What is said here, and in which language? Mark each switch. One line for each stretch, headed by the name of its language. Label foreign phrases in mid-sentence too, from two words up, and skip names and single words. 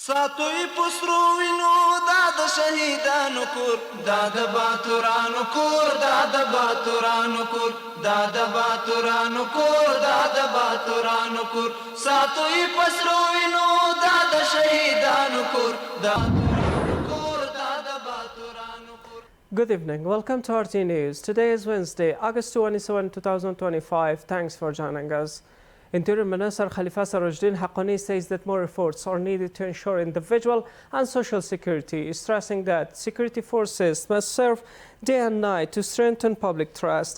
Pashto: ساتوی پسرو وینو دا د شهیدانو کور دا د باتورانو کور دا د باتورانو کور دا د باتورانو کور دا د باتورانو کور ساتوی پسرو وینو دا د شهیدانو کور دا
English: Good evening. Welcome to RTA News. Today is Wednesday, August 27, 2025. Thanks for joining us. Interior Minister Khalifa Sarajuddin Haqqani says that more efforts are needed to ensure individual and social security, stressing that security forces must serve day and night to strengthen public trust.